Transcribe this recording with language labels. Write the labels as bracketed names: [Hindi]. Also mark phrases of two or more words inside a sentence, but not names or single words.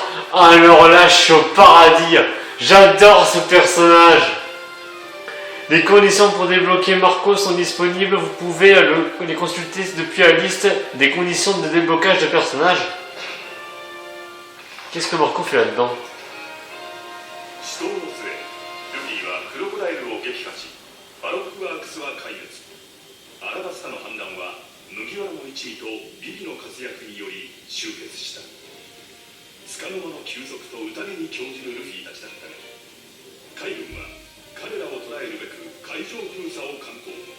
[French] Alors là, je suis au paradis. J'adore ce personnage. Les conditions pour débloquer Marco sont disponibles. Vous pouvez les consulter depuis la liste des conditions de déblocage de personnages. Qu'est-ce que Marco fait là-dedans? [Japanese] 死闘の末ルフィはクロコダイルを撃破しバロックワークスは壊滅。アラバスタの反乱は麦わらの一味とビビの活躍により終結した。束の間の休息と宴に興じるルフィたちだったが、海軍は彼らを捕らえるべく海上封鎖を敢行。